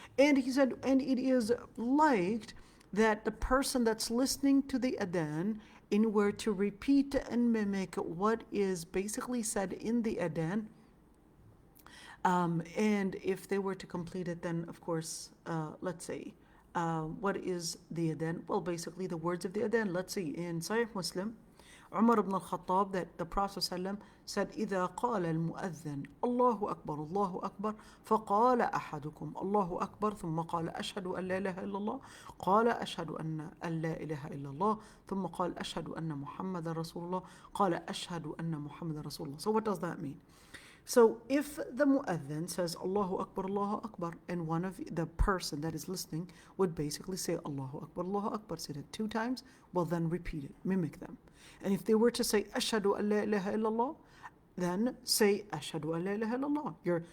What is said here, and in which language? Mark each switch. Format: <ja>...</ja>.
<en>And he said, and it is liked that the person that's listening to the adhan, in where to repeat and mimic what is basically said in the adhan, and if they were to complete it, then of course, let's say, what is the adhan? Well, basically the words of the adhan. Let's see, in Sahih Muslim, Umar ibn al-Khattab, that the Prophet ﷺ said,</en> <ar>إذا قال المؤذن الله أكبر الله أكبر فقال أحدكم الله أكبر ثم قال أشهد أن لا إله إلا الله قال أشهد أن لا إله إلا الله ثم قال أشهد أن محمد رسول الله قال أشهد أن محمد رسول الله.</ar> <en>So what does that mean? So if the mu'adhin says Allahu Akbar, and one of the person that is listening would basically say Allahu Akbar, say it 2 times, well then repeat it, mimic them. And if they were to say Ashhadu an la ilaha illallah, then say Ashhadu an la ilaha illallah.</en>